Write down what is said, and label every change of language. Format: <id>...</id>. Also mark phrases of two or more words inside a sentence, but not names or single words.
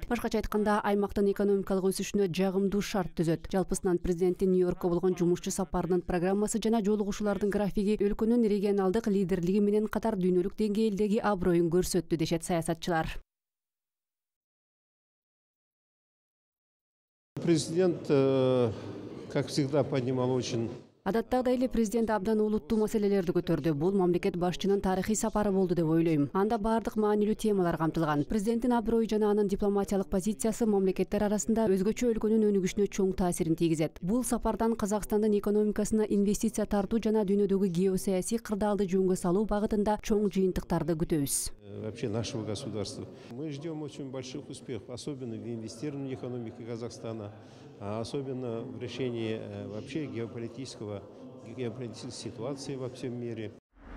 <ky>Башкача айтканда, аймактын экономикалык өсүшүнө жагымдуу шарт түзөт. Жалпысынан президенттин Нью-Йоркко болгон жумушчу сапарынын программасы жана жолугушуулардын графиги өлкөнүн регионалдык лидерлиги менен катар дүйнөлүк деңгээлдеги аброюн көрсөттү, дешет саясатчылар.</ky> <ru>Президент, как всегда, поднимал очень...</ru> <ky>Адаттагыдай эле президент абдан олуттуу маселелерди көтөрдү. Бул мамлекет башчынын тарыхый сапары болду деп ойлойм. Анда бардык маанилүү темалар камтылган. Президенттин аброю жана анын дипломатиялык позициясы мамлекеттер арасында өзгөчө өлкөнүн өнүгүшүнө чоң таасирин тийгизет. Бул сапардан Казакстандын экономикасына инвестиция тартуу жана дүйнөдөгү геосаясий кырдаалды жөнгө салуу багытында чоң жыйынтыктарды күтөбүз.</ky> <ru>Вообще нашего государства. Мы ждем очень больших успехов, особенно в инвестировании в экономику Казахстана, особенно в решении вообще геополитической ситуации во всем мире.</ru>